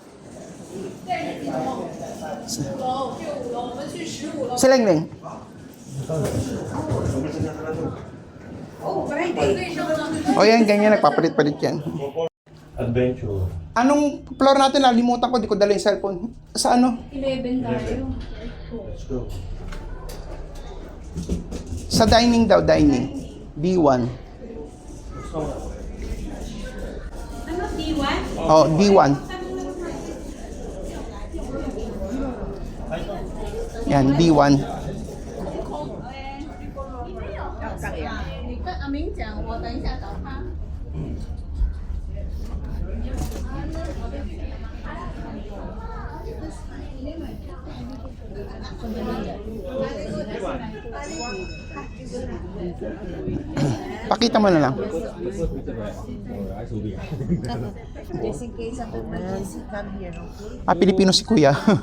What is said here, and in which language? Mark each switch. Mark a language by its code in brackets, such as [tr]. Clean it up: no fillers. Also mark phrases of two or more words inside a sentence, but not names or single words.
[tl] Sileng-leng. O yan, ganyan. Nagpapalit-palit yan. Adventure. Anong floor natin? Nalimutan ko. Di ko dala yung cellphone. Sa ano? 11 tayo. [en] Let's go. [tl] Sa dining daw. Dining. D1. Ano, D1? Oh, D1. Yan, D1. [zh] 明讲，我等一下找他。 [tl] Pakita mo na lang. Pilipino si Kuya.